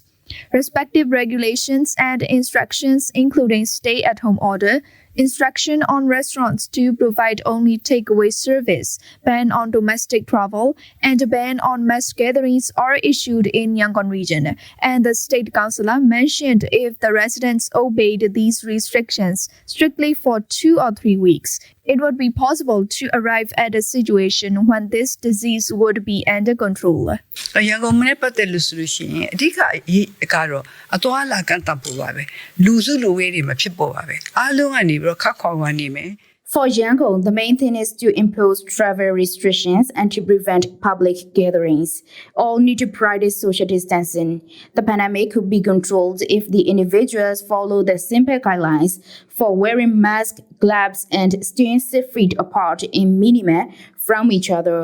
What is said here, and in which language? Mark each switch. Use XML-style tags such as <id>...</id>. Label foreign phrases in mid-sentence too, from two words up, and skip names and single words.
<en>Respective regulations and instructions, including stay-at-home order, instruction on restaurants to provide only takeaway service, ban on domestic travel, and a ban on mass gatherings are issued in Yangon region. And the state councillor mentioned if the residents obeyed these restrictions strictly for 2 or 3 weeks, it would be possible to arrive at a situation when this disease would be under control.</en> <my>Yangon နဲ့ပတ်သက်လို့ဆိုလို့ရှိရင်အဓိကအရေးကတော့အသွားလာကန့်သတ်ဖို့ပါပဲလူစုလူဝေးတွေမဖြစ်ပေါ်ပါပဲအားလုံးကနေပြီးတော့ခက်ခွာခွာနေမယ်</my> <en>For Yangon, the main thing is to impose travel restrictions and to prevent public gatherings. All need to practice social distancing. The pandemic could be controlled if the individuals follow the simple guidelines for wearing masks, gloves, and staying 6 feet apart in minima from each other.</en>